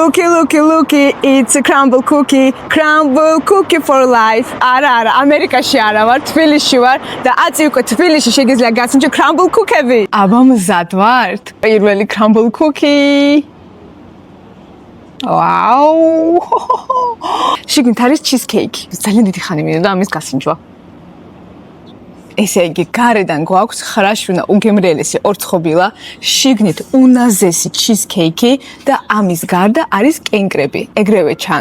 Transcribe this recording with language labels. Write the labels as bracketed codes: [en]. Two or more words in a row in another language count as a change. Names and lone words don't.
[en] Looky, it's a crumble cookie for life. [ka] არა, ამერიკაში არა ვარ, თბილისში ვარ და აწი უკვე თბილისში შეგიძლია გაცნო [en] crumble cookie- [ka] ები. აბა მზად ვართ? პირველი [en] crumble cookie. [ka] Wow! შიგნით არის cheesecake. ძალიან დიდი ხანი მინდოდა ამის გასინჯვა. ესე იგი, გარედან გვაქვს 9 შუნა უგემრიელესი ორცხობილა, შიგნით უნაზესი cheesecake და ამის გარდა არის კენკრები. ეგრევე ჩანს.